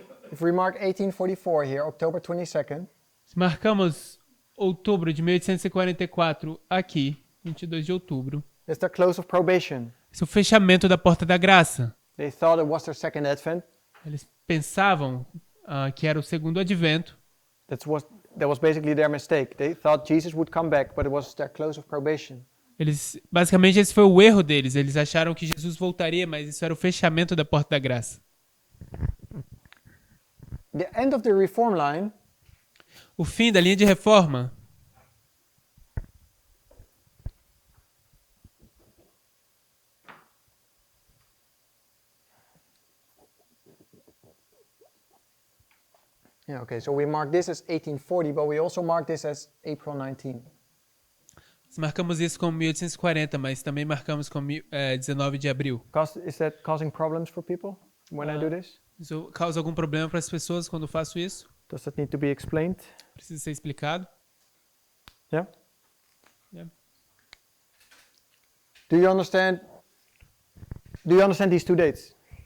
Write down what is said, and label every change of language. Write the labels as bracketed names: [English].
[English] If we mark 1844 here, October 22nd, [Portuguese] Se marcamos outubro de 1844 aqui, 22 de outubro, [English] it's the close of probation. [Portuguese] esse é o fechamento da porta da graça. [English] They thought it was their second advent. [Portuguese] Eles pensavam que era o segundo advento. [English] That was basically their mistake. They thought Jesus would come back, but it was their close of probation. [Portuguese] Basicamente, esse foi o erro deles. Eles acharam que Jesus voltaria, mas isso era o fechamento da porta da graça. [English] The end of the reform line [Portuguese] O fim da linha de reforma [English] Yeah, okay, so we mark this as 1840, but we also mark this as April 19. [Portuguese] marcamos isso como 1840, mas também marcamos como 19 de abril. [English] Is that causing problems for people when I do this? [Portuguese] Isso causa algum problema para as pessoas quando eu faço isso? [English] Does that need to be explained? [Portuguese] Precisa ser explicado? [English] Yeah? Yeah. Do you understand these two dates?